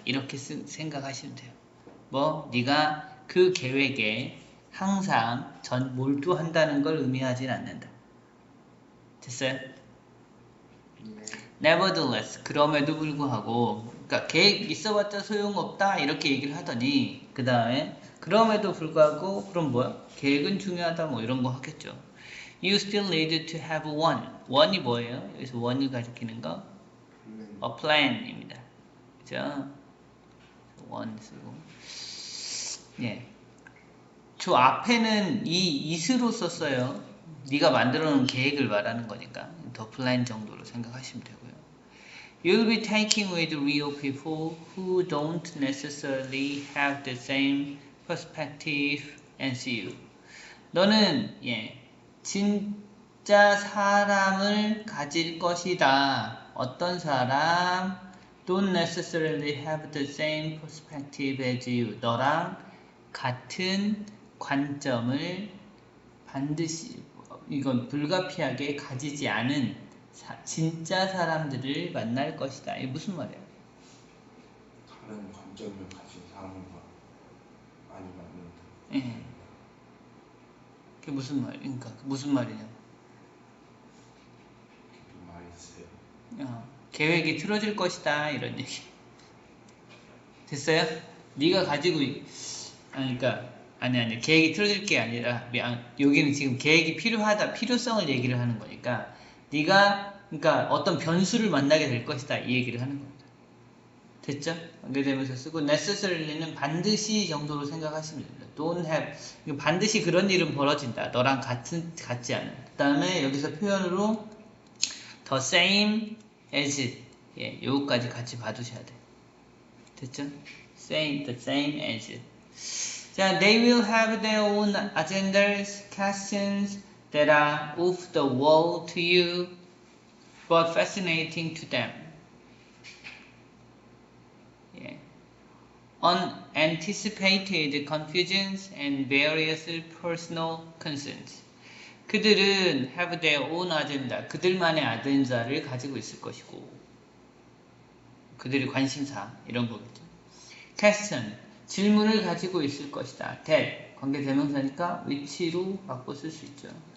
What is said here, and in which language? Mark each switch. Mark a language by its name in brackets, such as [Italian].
[Korean] 이렇게 생각하시면 돼요. 네가 그 계획에 항상 몰두한다는 걸 의미하진 않는다. 됐어요? 네. Nevertheless, 그럼에도 불구하고, 그러니까 계획 있어봤자 소용없다 이렇게 얘기를 하더니 그 다음에 그럼에도 불구하고 그럼 뭐야? 계획은 중요하다 뭐 이런 거 하겠죠. [English] You still need to have one. [Korean] one이 뭐예요? 여기서 one을 가리키는 거? A plan입니다. 그죠? one 쓰고 저 앞에는 이 is로 썼어요. 네가 만들어 놓은 계획을 말하는 거니까 더 플랜 정도로 생각하시면 되고요. [English] You'll be taking with real people who don't necessarily have the same perspective as you. [Korean] 너는 진짜 사람을 가질 것이다. 어떤 사람? [English] Don't necessarily have the same perspective as you. [Korean] 너랑 같은 관점을 반드시 이건 불가피하게 가지지 않은 진짜 사람들을 만날 것이다. 이게 무슨 말이에요? 다른 관점을 가진 사람과 많이 만난다. 예. 그게 무슨 말? 그러니까 무슨 말이냐? 많이 있어요. 계획이 틀어질 것이다 이런 얘기. 됐어요? 네가 가지고 그러니까 아니 계획이 틀어질 게 아니라 여기는 지금 계획이 필요하다 필요성을 얘기를 하는 거니까 네가 그러니까 어떤 변수를 만나게 될 것이다 이 얘기를 하는 겁니다. 됐죠? 연결되면서 쓰고 necessary는 반드시 정도로 생각하시면 됩니다. don't have 반드시 그런 일은 벌어진다. 너랑 같지 않은. 그 다음에 여기서 표현으로 the same as 요거까지 같이 봐두셔야 돼. 됐죠? the same as. [English] 자, they will have their own agendas, questions that are off the wall to you, but fascinating to them. Unanticipated confusions and various personal concerns. [Korean] 그들은 have their own agenda, 그들만의 아젠다를 가지고 있을 것이고 그들의 관심사 이런 거겠죠. question, 질문을 가지고 있을 것이다. that, 관계대명사니까 which로 바꿔 쓸 수 있죠.